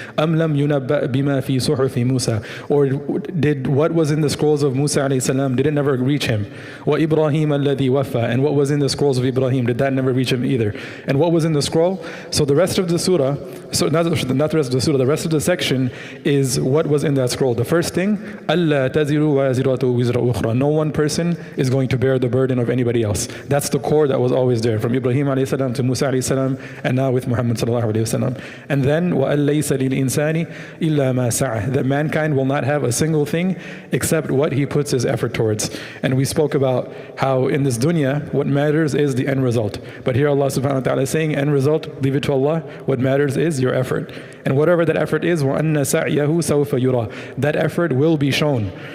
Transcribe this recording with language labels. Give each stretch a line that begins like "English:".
Arabic: أَمْ لَمْ يُنَبَّأْ بِمَا فِي صُحُفِ مُوسَى.
English: Or did what was in the scrolls of Musa alayhi salam, did it never reach him?
Arabic: وَإِبْرَاهِيمَ الَّذِي وَفَّى.
English: And what was in the scrolls of Ibrahim, did that never reach him either? And what was in the scroll? So the rest of the surah, so not the rest of the surah, the rest of the section is what was in that scroll. The first thing,
Arabic: أَلَّا تَزِرُ وَازِرَةُ وِزْرَ أُخْرَى.
English: No one person is going to bear the burden of anybody else. That's the core that was always there, from Ibrahim alayhi salam to Musa alayhi salam, and now with Muhammad sallallahu alayhi wasallam. And then
Arabic: وَأَن لَيْسَ لِلْإِنسَانِ إِلَّا مَا سَعَى.
English: That mankind will not have a single thing except what he puts his effort towards. And we spoke about how in this dunya, what matters is the end result. But here Allah subhanahu wa ta'ala is saying, end result, leave it to Allah. What matters is your effort. And whatever that effort is,
Arabic: وَأَنَّ سَعْيَهُ سَوْفَ يُرَى.
English: That effort will be shown.